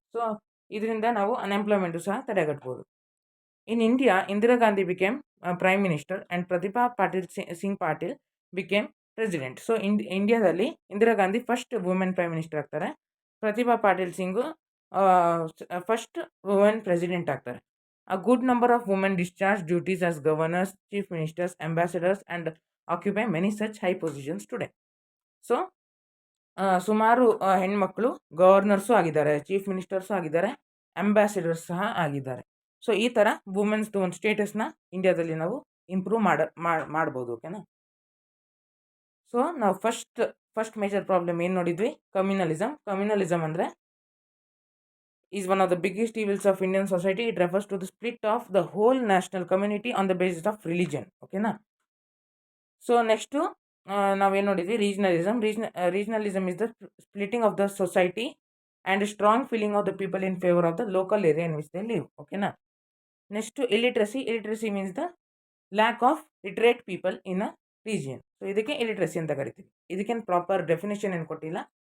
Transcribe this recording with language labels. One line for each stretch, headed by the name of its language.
Kannada: So ಇದರಿಂದ ನಾವು unemployment ಸಹ ತಡೆಗಟ್ಬೋದು.
English: In India, Indira Gandhi became prime minister and Pratibha Singh Patil became president.
Kannada: So ಇಂಡಿಯಾದಲ್ಲಿ Indira Gandhi first women prime minister ಆಗ್ತಾರೆ. Pratibha Patil Singhu first women president ಆಗ್ತಾರೆ.
English: A good number of women discharge duties as governors, chief ministers, ambassadors and occupy many such high positions today.
Kannada: So ಸುಮಾರು ಹೆಣ್ಮಕ್ಳು governors ಆಗಿದ್ದಾರೆ, chief ministers ಆಗಿದ್ದಾರೆ, ambassadors ಸಹ ಆಗಿದ್ದಾರೆ. So ಈ ಥರ ವುಮೆನ್ಸ್ದು ಒಂದು ಸ್ಟೇಟಸ್ನ ಇಂಡಿಯಾದಲ್ಲಿ ನಾವು ಇಂಪ್ರೂವ್ ಮಾಡ್ಬೋದು. ಓಕೆನಾ. ಸೊ ನಾವು ಫಸ್ಟ್ ಮೇಜರ್ ಪ್ರಾಬ್ಲಮ್ ಏನು ನೋಡಿದ್ವಿ?
English: Communalism ಅಂದರೆ is one of the biggest evils of Indian society. It refers to the split of the whole national community on the basis of religion.
Kannada: ಓಕೆನಾ. ಸೊ ನೆಕ್ಸ್ಟು ನಾವೇನು ನೋಡಿದ್ವಿ?
English: Regionalism is the splitting of the society and strong feeling of the people in favour of the local area in which they live. ಓಕೆನಾ. Next illiteracy means the lack of literate people in a region.
Kannada: So ಇದಕ್ಕೆ ಇಲಿಟ್ರಸಿ ಅಂತ ಕರಿತೀವಿ. ಇದಕ್ಕೇನು proper definition ಏನು ಕೊಟ್ಟಿಲ್ಲ.